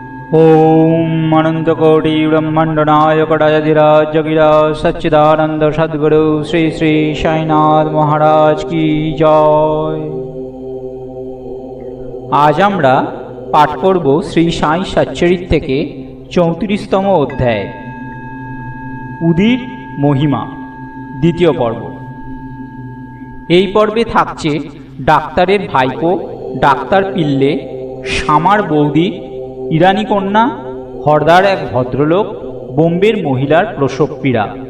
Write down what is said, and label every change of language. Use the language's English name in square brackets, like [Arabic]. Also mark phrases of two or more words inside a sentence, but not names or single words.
[Hindi] ओम अनंतकोटि ब्रह्मांड नायक राजाधिराज सच्चिदानंद सद्गुरु श्री श्री साईनाथ महाराज की जय। [Bangla] आज আমরা পাঠ করব শ্রী সাই সচ্চরিত থেকে 34তম অধ্যায় উদির মহিমা দ্বিতীয় পর্ব। এই পর্বে থাকছে ডাক্তারের ভাইপো ডাক্তার পিল্লে, শামার বৌদি, ইরানি কন্যা, হরদার এক ভদ্রলোক, বোম্বের মহিলার প্রসবপীড়া।